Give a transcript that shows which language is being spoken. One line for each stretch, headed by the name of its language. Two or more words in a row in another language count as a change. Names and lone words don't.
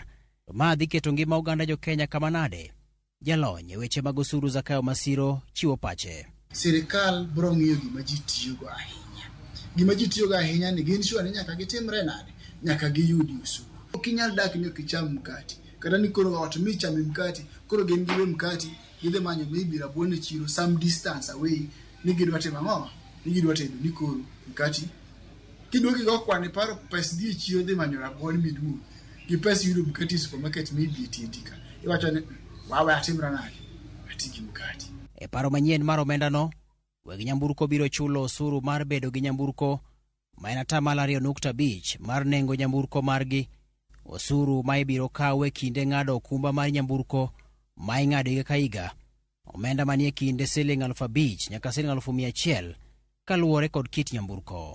Luo (Kenya and Tanzania): Ma dhi keto ngima oganda jo Kenya kama nade? Jalony e weche mag osuru Zakayo Masiro chiwo pache. Sirikal biro ng'iyo gima ji tiyogo ahinya. Gima ji tiyogo ahinya ni gin sure ni nyaka gitimre nade, nyaka giyudi osuru. Ok inyal dak ni ok icham mkati. Kata ni koro watu michame mkati, koro gin giwe mkati, gidhe manyo maybe rabuon e chiro
English: some distance away,
Luo (Kenya and Tanzania): ni gidwa timo ang'o? Ni gidwa tedo ni koro mkati. Kiduogi go kwani paro pes dhi e chiro dhi manyo rabuon miduo. Gi pes yudo mkati e supermarket maybe etiendika. Iwacho ni wawe atimra nade? Atigi mkati. E paro manyien mar omenda no, weg nyamburko biro chulo osuru mar bedo gi nyamburko ma en 2.5% mar nengo nyamburko margi, osuru ma ibiro kawe kinde ng'ado okumba mar nyamburko ma ing'ado higa ka higa, omenda manie kinde siling 5,000 nyaka siling 100,000 kaluwore kod kit nyamburko.